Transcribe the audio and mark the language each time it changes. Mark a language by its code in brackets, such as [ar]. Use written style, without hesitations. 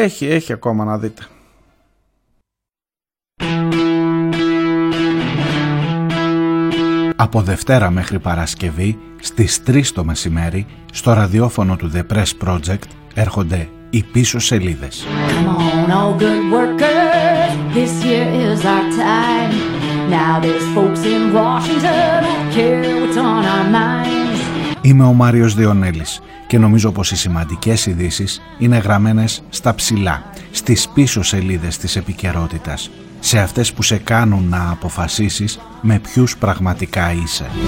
[el] Έχει ακόμα, να δείτε. Από Δευτέρα μέχρι Παρασκευή, στις 3 το μεσημέρι, στο ραδιόφωνο του The Press Project, έρχονται οι πίσω σελίδες. [en] Come on, all good workers, this year is our time. Now there's folks in Washington who care what's on our minds. [el] Είμαι ο Μάριος Διονέλης και νομίζω πως οι σημαντικές ειδήσεις είναι γραμμένες στα ψηλά, στις πίσω σελίδες της επικαιρότητας, σε αυτές που σε κάνουν να αποφασίσεις με ποιους πραγματικά είσαι.